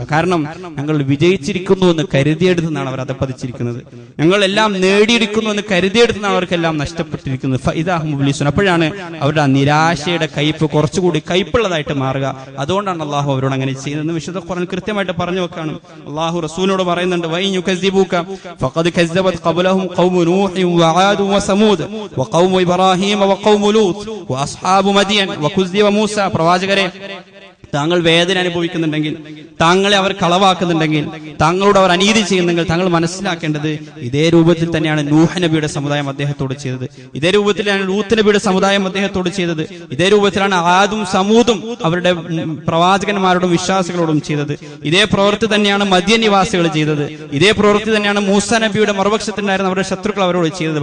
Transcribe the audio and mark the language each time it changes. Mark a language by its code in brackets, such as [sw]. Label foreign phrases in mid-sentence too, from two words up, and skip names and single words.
[ml] കാരണം ഞങ്ങൾ വിജയിച്ചിരിക്കുന്നു എന്ന് കരുതിയെടുത്തെന്നാണ് അവർ അധപ്പതിച്ചിരിക്കുന്നത്, ഞങ്ങൾ എല്ലാം നേടിയെടുക്കുന്നു എന്ന് കരുതിയെടുത്തെന്നാണ് അവർക്കെല്ലാം നഷ്ടപ്പെട്ടിരിക്കുന്നത്. [ar] فإذا هم مبلسون, [ml] അപ്പോഴാണ് അവരുടെ ആ നിരാശയുടെ കയ്പ് കുറച്ചുകൂടി കയ്പുള്ളതായിട്ട് മാറുക. അതുകൊണ്ടാണ് അല്ലാഹു അവരോട് അങ്ങനെ ചെയ്യുന്നത്. വിശുദ്ധ ഖുർആൻ കൃത്യമായിട്ട് പറഞ്ഞു വെക്കാണ്. അല്ലാഹു റസൂലിനോട് പറയുന്നുണ്ട്, [ar] وإن يكذبوك فقد كذبت قبلهم قوم نوح وعاد وثمود وقوم إبراهيم وقوم لوط وأصحاب مدين وكذب موسى. [ml] പ്രവാചകരെ, താങ്കൾ വേദന അനുഭവിക്കുന്നുണ്ടെങ്കിൽ, താങ്കളെ അവർ കളവാക്കുന്നുണ്ടെങ്കിൽ, താങ്കളോട് അവർ അനീതി ചെയ്യുന്നെങ്കിൽ താങ്കൾ മനസ്സിലാക്കേണ്ടത് ഇതേ രൂപത്തിൽ തന്നെയാണ് നൂഹ് നബിയുടെ സമുദായം അദ്ദേഹത്തോട് ചെയ്തത്, ഇതേ രൂപത്തിലാണ് ലൂത്ത് നബിയുടെ സമുദായം അദ്ദേഹത്തോട് ചെയ്തത്, ഇതേ രൂപത്തിലാണ് ആദും സമൂദും അവരുടെ പ്രവാചകന്മാരോടും വിശ്വാസികളോടും ചെയ്തത്, ഇതേ പ്രവൃത്തി തന്നെയാണ് മദ്യൻ നിവാസികൾ ചെയ്തത്, ഇതേ പ്രവൃത്തി തന്നെയാണ് മൂസ നബിയുടെ മറുപക്ഷത്തുണ്ടായിരുന്ന അവരുടെ ശത്രുക്കൾ അവരോട് ചെയ്തത്.